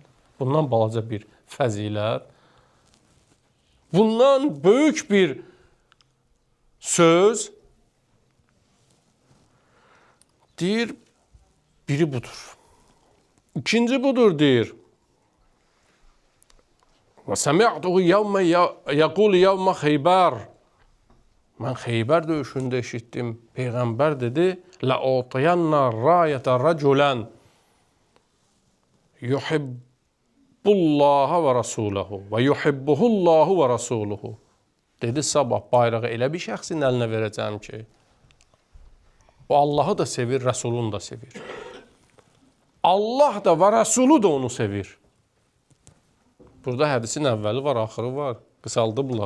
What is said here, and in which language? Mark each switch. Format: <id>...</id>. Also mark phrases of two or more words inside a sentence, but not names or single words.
<az>Bundan balaca bir fəzilət. Bundan böyük bir söz deyir, biri budur. İkinci budur deyir.</az> <ar>وَسَمِعْتُهُ يَوْمَ يَقُولُ يَوْمَ خَيْبَر.</ar> <az>Mən Xeybər döyüşündə eşitdim. Peyğəmbər dedi,</az> <ar>لَأُعْطِيَنَّ رَايَةَ رَجُلًا يُحِبُّ اللّٰهَ وَرَسُولَهُ وَيُحِبُّهُ اللّٰهُ وَرَسُولُهُ.</ar> <az>Dedi, sabah bayrağı elə bir şəxsin əlinə verəcəm ki, o Allahı da sevir, Rəsulunu da sevir. Allah da və Rəsulu da onu sevir. Burada hədisin əvvəli var, axırı var. Qısaldıblar.</az>